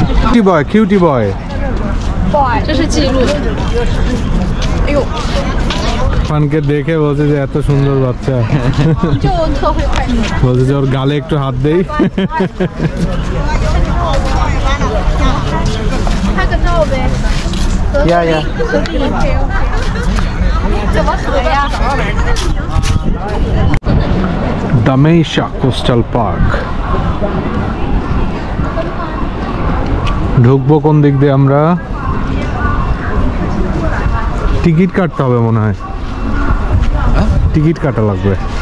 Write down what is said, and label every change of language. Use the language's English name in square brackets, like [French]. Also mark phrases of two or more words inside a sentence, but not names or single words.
[English] cutie boy。 [Chinese] 这是记录。哎呦， [Bangla] ফানকে দেখে বলছে যে এত সুন্দর বাচ্চা। [Chinese] 就特会快乐。 [Bangla] বলছে যে ওর গালে একটু হাত দেই। [Chinese] 拍个照呗。呀。怎么合呀 [Bangla] দামেশা কোস্টাল পার্ক। ঢুকবো কোন দিক দিয়ে আমরা? টিকিট কাটতে হবে মনে হয়, টিকিট কাটা লাগবে।